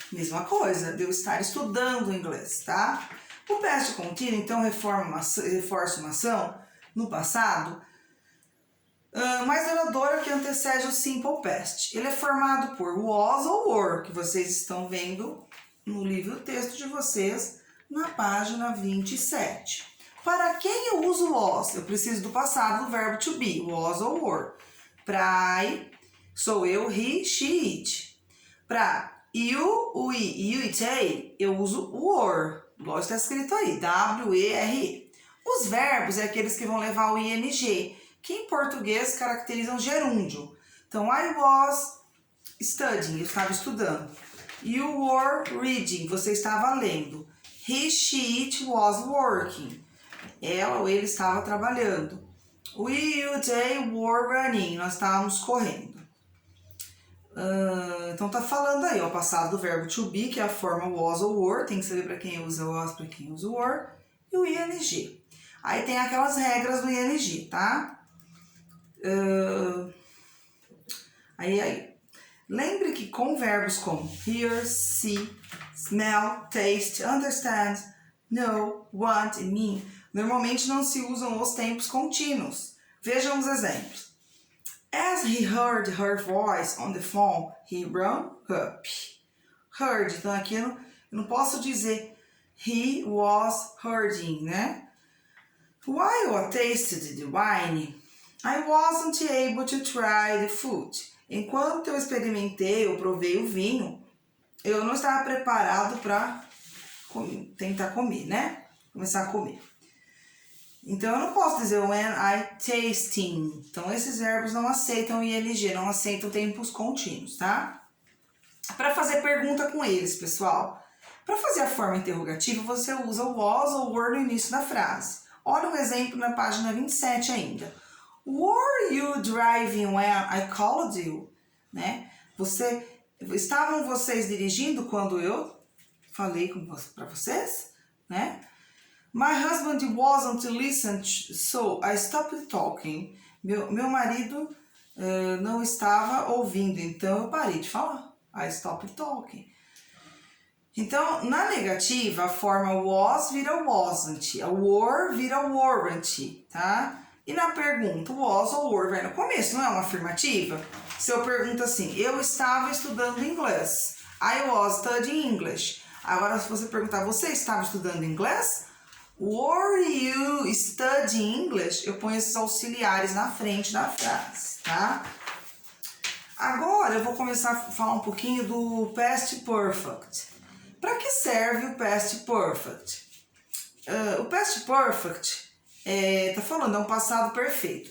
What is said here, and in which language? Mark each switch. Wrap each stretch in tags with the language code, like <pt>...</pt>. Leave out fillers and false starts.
<pt>Mesma coisa, de eu estar estudando inglês, tá? O past contínuo, então, reforça uma ação no passado mais duradoura que antecede o simple past. Ele é formado por was ou were, que vocês estão vendo no livro texto de vocês, na página 27. Para quem eu uso was? Eu preciso do passado do verbo to be, was ou were. Para I, sou eu, he, she, it. Para you, we, you, it, they, eu uso were. Igual está escrito aí, W-E-R-E. Os verbos é aqueles que vão levar o ing, que em português caracterizam gerúndio. Então,</pt> <en>I was studying,</en> <pt>eu estava estudando.</pt> <en>You were reading,</en> <pt>você estava lendo.</pt> <en>He, she, it was working.</en> <pt>Ela ou ele estava trabalhando.</pt> <en>We, you, they were running,</en> <pt>nós estávamos correndo. Então tá falando aí, ó, passado do verbo to be, que é a forma was ou were, tem que saber para quem usa was, para quem usa were, e o ing. Aí tem aquelas regras do ing, tá? Lembre que com verbos como hear, see, smell, taste, understand, know, want e mean, normalmente não se usam os tempos contínuos. Vejam os exemplos.</pt> <en>As he heard her voice on the phone, he ran up.</en> <pt>Heard, então aqui eu não posso dizer</pt> <en>he was hearding,</en> <pt>né?</pt> <en>While I tasted the wine, I wasn't able to try the food.</en> <pt>Enquanto eu experimentei, eu provei o vinho, eu não estava preparado para tentar comer, né? Começar a comer. Então, eu não posso dizer</pt> <en>when I tasting.</en> <pt>Então, esses verbos não aceitam ing, não aceitam tempos contínuos, tá? Para fazer pergunta com eles, pessoal. Para fazer a forma interrogativa, você usa o was ou were no início da frase. Olha um exemplo na página 27 ainda.</pt> <en>Were you driving when I called you?</en> <pt>Né? Estavam vocês dirigindo quando eu falei para vocês? Né?</pt> <en>My husband wasn't listening, so I stopped talking.</en> <pt>Meu marido não estava ouvindo, então eu parei de falar.</pt> <en>I stopped talking.</en> <pt>Então, na negativa, a forma was vira wasn't, a were vira weren't, tá? E na pergunta, was ou were vai no começo, não é uma afirmativa? Se eu pergunto assim, eu estava estudando inglês.</pt> <en>I was studying English.</en> <pt>Agora, se você perguntar, você estava estudando inglês?</pt> <en>Were you studying English?</en> <pt>Eu ponho esses auxiliares na frente da frase, tá? Agora, eu vou começar a falar um pouquinho do past perfect. Para que serve o past perfect? O past perfect tá falando, é um passado perfeito.</pt>